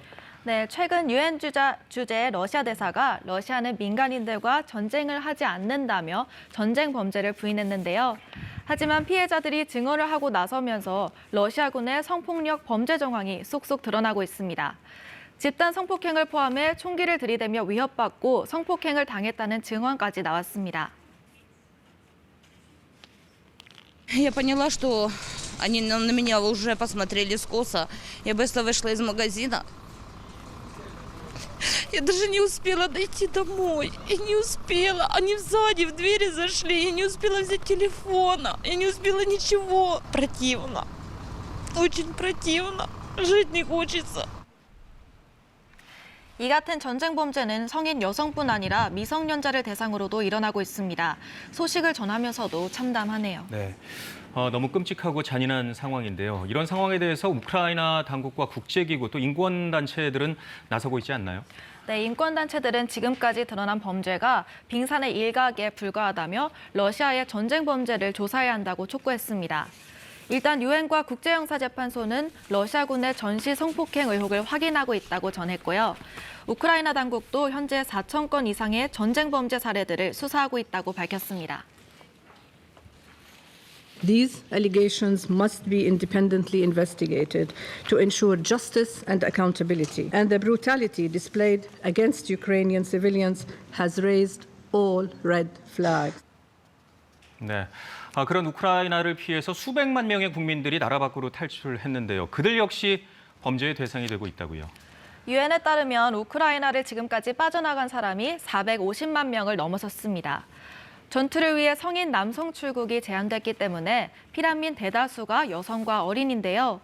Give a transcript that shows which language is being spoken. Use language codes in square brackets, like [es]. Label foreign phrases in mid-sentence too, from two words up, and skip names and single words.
[ko] 네, 최근 유엔 주재 러시아 대사가 러시아는 민간인들과 전쟁을 하지 않는다며 전쟁 범죄를 부인했는데요. 하지만 피해자들이 증언을 하고 나서면서 러시아군의 성폭력 범죄 정황이 쏙쏙 드러나고 있습니다. 집단 성폭행을 포함해 총기를 들이대며 위협받고 성폭행을 당했다는 증언까지 나왔습니다. [ru] Я поняла, что они на меня уже посмотрели скоса. Я быстро вышла из магазина. Я даже не успела дойти домой. Я не успела. Они сзади в двери зашли. Я не успела взять телефона. Я не успела ничего. Противно. Очень противно. Жить не хочется. [ko] 이 같은 전쟁 범죄는 성인 여성뿐 아니라 미성년자를 대상으로도 일어나고 있습니다. 소식을 전하면서도 참담하네요. 네, 너무 끔찍하고 잔인한 상황인데요. 이런 상황에 대해서 우크라이나 당국과 국제기구 또 인권단체들은 나서고 있지 않나요? 네, 인권단체들은 지금까지 드러난 범죄가 빙산의 일각에 불과하다며 러시아의 전쟁 범죄를 조사해야 한다고 촉구했습니다. 일단 유엔과 국제형사재판소는 러시아군의 전시 성폭행 의혹을 확인하고 있다고 전했고요. 우크라이나 당국도 현재 4천 건 이상의 전쟁 범죄 사례들을 수사하고 있다고 밝혔습니다. [en] These allegations must be independently investigated to ensure justice and accountability. And the brutality displayed against Ukrainian civilians has raised all red flags. [ko] 네, 그런 우크라이나를 피해서 수백만 명의 국민들이 나라 밖으로 탈출했는데요. 그들 역시 범죄의 대상이 되고 있다고요. 유엔에 따르면 우크라이나를 지금까지 빠져나간 사람이 450만 명을 넘어섰습니다. 전투를 위해 성인 남성 출국이 제한됐기 때문에 피난민 대다수가 여성과 어린인데요.